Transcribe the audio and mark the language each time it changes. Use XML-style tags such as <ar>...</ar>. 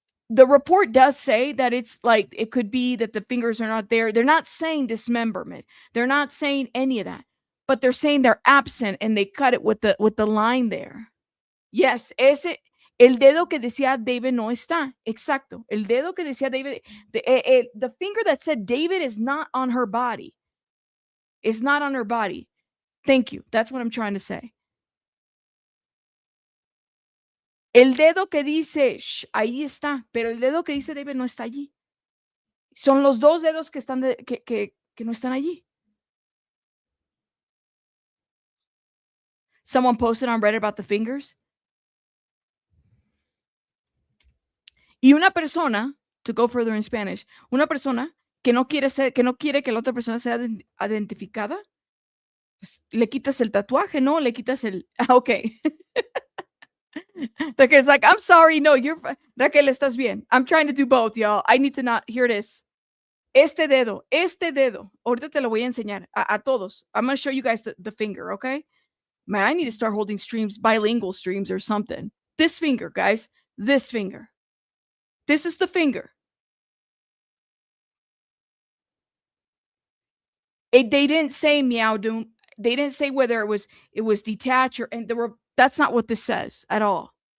<en>the report does say that it's like it could be that the fingers are not there. They're not saying dismemberment. They're not saying any of that. But they're saying they're absent and they cut it with the line there.</en> <es>Yes, el dedo que decía David no está. Exacto. El dedo que decía David,</es> <en>the finger that said David is not on her body. Is not on her body. Thank you. That's what I'm trying to say.</en> <es>El dedo que dice, ahí está, pero el dedo que dice David no está allí. Son los dos dedos que están que no están allí.</es> <en>Someone posted on Reddit about the fingers.</en> <es>Y una persona,</es> <en>to go further in Spanish,</en> <es>una persona que no quiere que la otra persona sea identificada, pues le quitas el tatuaje, ¿no? Le quitas el...</es> <en>Okay. Raquel's like, I'm sorry, no, Raquel,</en> <es>estás bien.</es> <en>I'm trying to do both, y'all. I need to not... Here it is.</en> <es>Este dedo. Ahorita te lo voy a enseñar a todos.</es> <en>I'm going to show you guys the finger, okay? Man, I need to start holding streams, bilingual streams or something. This finger, guys. This finger. This is the finger. They didn't say meow doom. They didn't say whether it was detached or that's not what this says at all.</en>